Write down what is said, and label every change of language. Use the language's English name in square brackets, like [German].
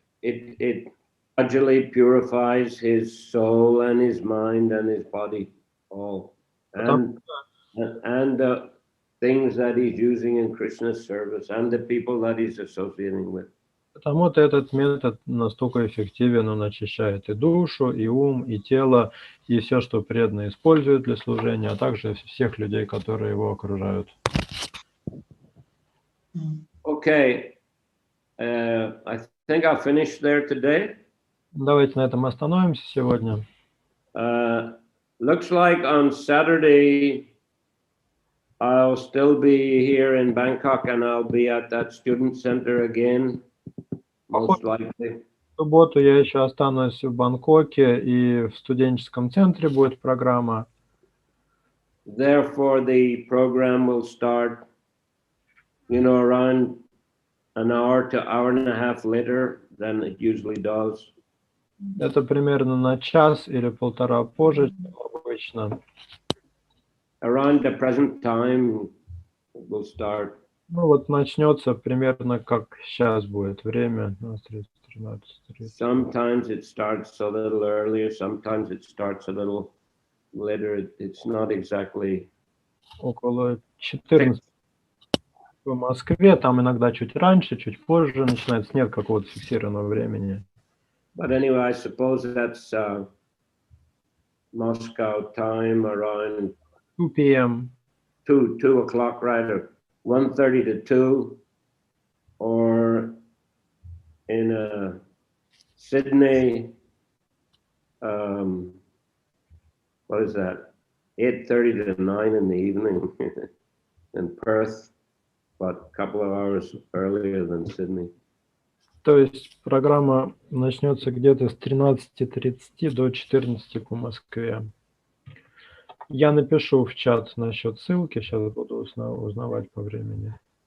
[English] It gradually purifies his soul and his mind and his body all. And the things that he's using in Krishna's service and the people that he's associating with. [Russian] Потому-то этот метод настолько эффективен, он очищает и душу, и ум, и тело, и все, что преданный использует для служения, а также всех людей, которые его окружают. [English] Okay, I think I'll finish there today. [Russian] Давайте на этом остановимся сегодня. [English] Looks like on Saturday I'll still be here in Bangkok and I'll be at that student center again, most likely. [Russian] В субботу я еще останусь в Бангкоке, и в студенческом центре будет программа. [English] Therefore, the program will start, around an hour to hour and a half later than it usually does. [Russian] Это примерно на час или полтора позже, чем обычно. [English] Around the present time it will start. [Russian] Ну вот начнется примерно как сейчас будет время. [English] 13:30. Sometimes it starts a little earlier, sometimes it starts a little later. It's not exactly. [Russian] Около 14 в Москве, там иногда чуть раньше, чуть позже начинается, нет какого-то фиксированного времени. [English] But anyway, I suppose that's Moscow time around 2 p.m. 2 o'clock, right? Or 1:30 to 2, or in Sydney, what is that? 8:30 to 9 in the evening. In Perth, but a couple of hours earlier than Sydney. [Russian] То есть программа начнется где-то с 13:30 до 14 по Москве. Я напишу в чат насчет ссылки, сейчас буду узнавать по времени.